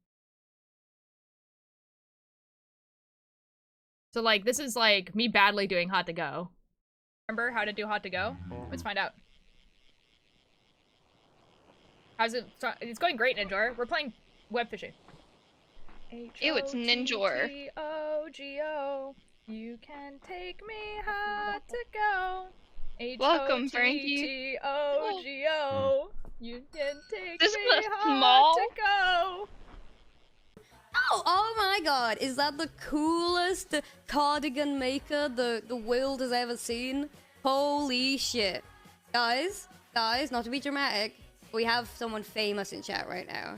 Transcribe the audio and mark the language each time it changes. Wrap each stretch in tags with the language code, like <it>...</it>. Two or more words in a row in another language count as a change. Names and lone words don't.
<en>So like, this is like me badly doing Hot to Go. Remember how to do Hot to Go? Let's find out. How's it? It's going great, Ninjor. We're playing web fishing. Ew, it's Ninjor. H-O-T-T-O-G-O. You can take me hot to go. Welcome, Frankie. H-O-T-T-O-G-O. You can take This me was hot small. to go. Oh my god, is that the coolest cardigan maker the world has ever seen? Holy shit. Guys, not to be dramatic, but we have someone famous in chat right now.</en>